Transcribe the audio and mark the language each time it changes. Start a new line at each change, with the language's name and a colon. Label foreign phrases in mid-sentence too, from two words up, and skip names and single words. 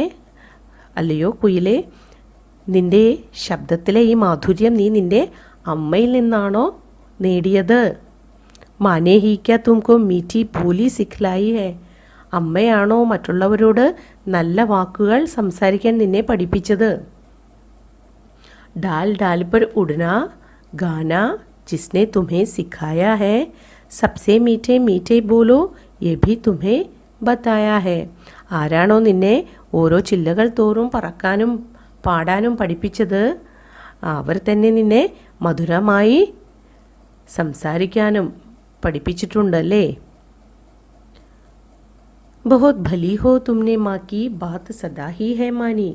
Malayalam: അല്ലയോ കുയിലെ, നിൻ്റെ ശബ്ദത്തിലെ ഈ മാധുര്യം നീ നിൻ്റെ അമ്മയിൽ നിന്നാണോ നേടിയത്?
Hindi: मां ने ही क्या तुमको मीठी बोली सिखलाई है.
Malayalam: അമ്മയാണോ മറ്റുള്ളവരോട് നല്ല വാക്കുകൾ സംസാരിക്കാൻ നിന്നെ പഠിപ്പിച്ചത്?
Hindi: डाल डाल पर उड़ना गाना जिसने तुम्हें सिखाया है, सबसे मीठे मीठे बोलो ये भी तुम्हें बताया है.
Malayalam: ആരാണോ നിന്നെ ഓരോ ചില്ലകൾ തോറും പറക്കാനും പാടാനും പഠിപ്പിച്ചത്? അവർ തന്നെ നിന്നെ മധുരമായി സംസാരിക്കാനും പഠിപ്പിച്ചിട്ടുണ്ടല്ലേ.
Hindi: बहुत भली हो तुमने मां की बात सदा ही है मानी.